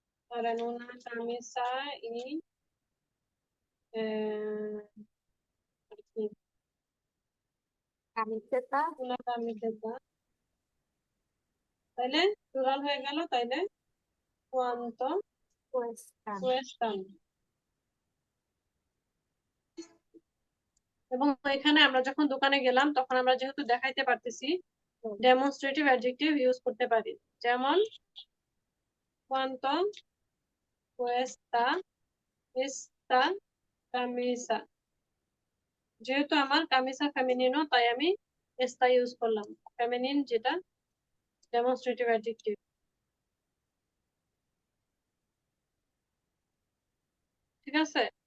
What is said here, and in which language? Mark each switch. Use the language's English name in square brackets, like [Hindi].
[Spanish] Ahora, en una camisa y eh, aquí, camiseta una camiseta, [Bangla] তাইলে plural হয়ে গেল, তাইলে [Spanish] cuánto cuestan. cuestan। [Bangla] এবং এখানে আমরা যখন দোকানে গেলাম তখন আমরা যেহেতু দেখাইতে পারতেছি, ডেমনস্ট্রেটিভ অ্যাডজেক্টিভ ইউজ করতে পারি। [Spanish] যেমন cuánto cuesta esta camisa। [Bangla] যেহেতু আমার কামিসা ফেমিনিনো, তাই আমি এস্তা ইউজ করলাম, ফেমিনিন যেটা ডেমনস্ট্রেটিভ অ্যাডজেক্টিভ। ঠিক আছে।